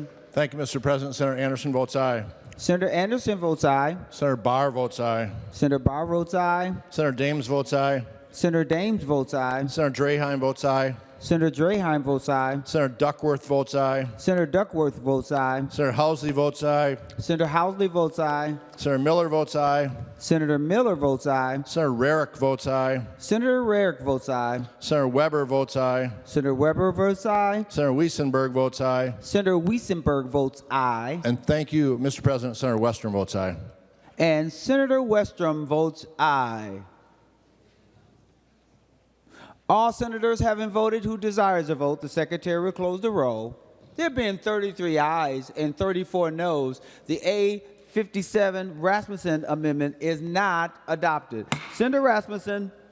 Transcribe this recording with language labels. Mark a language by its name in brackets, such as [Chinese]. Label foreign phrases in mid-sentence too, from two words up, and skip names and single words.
[English] Thank you, Mr. President. Senator Anderson votes aye. Senator Anderson votes aye. Senator Barr votes aye. Senator Barr votes aye. Senator Dames votes aye. Senator Dames votes aye. Senator Draheim votes aye. Senator Draheim votes aye. Senator Duckworth votes aye. Senator Duckworth votes aye. Senator Housley votes aye. Senator Housley votes aye. Senator Miller votes aye. Senator Miller votes aye. Senator Rarick votes aye. Senator Rarick votes aye. Senator Weber votes aye. Senator Weber votes aye. Senator Wiesenberg votes aye. Senator Wiesenberg votes aye. And thank you, Mr. President. Senator Westrom votes aye. And Senator Westrom votes aye. All senators having voted who desires a vote, the Secretary will close the roll. There being 33 ayes and 34 noes, the A57 Rasmussen amendment is not adopted. Senator Rasmussen.